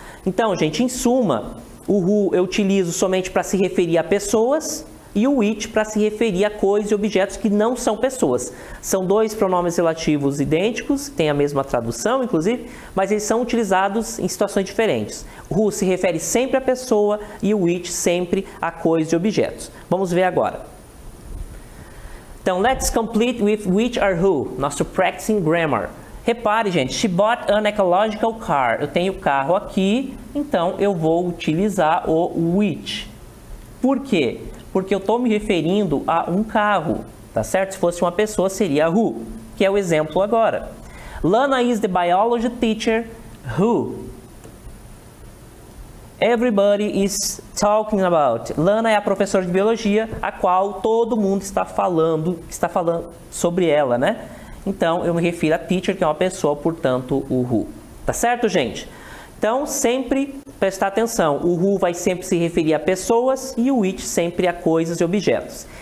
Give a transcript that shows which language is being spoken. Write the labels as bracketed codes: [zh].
[pt] Então, gente, em suma, o who eu utilizo somente para se referir a pessoas e o which para se referir a coisas e objetos que não são pessoas. São dois pronomes relativos idênticos, têm a mesma tradução, inclusive, mas eles são utilizados em situações diferentes. O who se refere sempre à pessoa e o which sempre a coisas e objetos. Vamos ver agora. Então, [en] let's complete with which or who, [pt] nosso practicing grammar. Repare, gente, [en] she bought an ecological car. [pt] Eu tenho o carro aqui, então eu vou utilizar o which. Por quê? Porque eu estou me referindo a um carro, tá certo? Se fosse uma pessoa, seria who, que é o exemplo agora. [en] Lana is the biology teacher who everybody is talking about. [pt] Lana é a professora de biologia, a qual todo mundo está falando sobre ela, né? Então, eu me refiro a teacher, que é uma pessoa, portanto, o who. Tá certo, gente? Então, sempre prestar atenção. O who vai sempre se referir a pessoas e o which sempre a coisas e objetos.